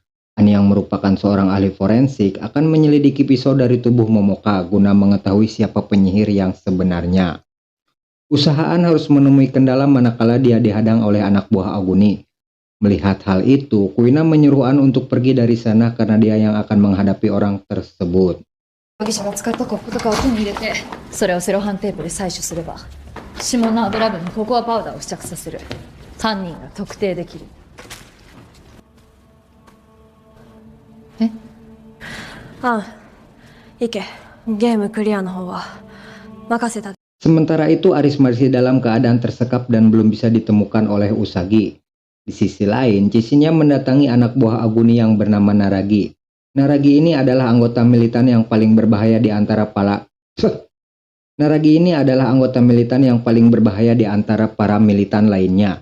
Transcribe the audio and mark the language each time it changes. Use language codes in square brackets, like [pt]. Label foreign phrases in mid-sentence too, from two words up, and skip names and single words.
[id] An yang merupakan seorang ahli forensik akan menyelidiki pisau dari tubuh Momoka guna mengetahui siapa penyihir yang sebenarnya. Usahaan harus menemui kendala manakala dia dihadang oleh anak buah Aguni. Melihat hal itu, Kuina menyuruh An untuk pergi dari sana karena dia yang akan menghadapi orang tersebut. [ja] 容疑者が使ったコップとかを手に入れて、それをセロハンテープで採取すれば、指紋の油分にココアパウダーを付着させる。犯人が特定できる。え？ああ、行け。ゲームクリアの方は任せた。 [id] Sementara itu, Aris masih dalam keadaan tersekap dan belum bisa ditemukan oleh Usagi. Di sisi lain, Cicinya mendatangi anak buah Aguni yang bernama Naragi. Naragi ini adalah anggota militan yang paling berbahaya di antara para militan lainnya.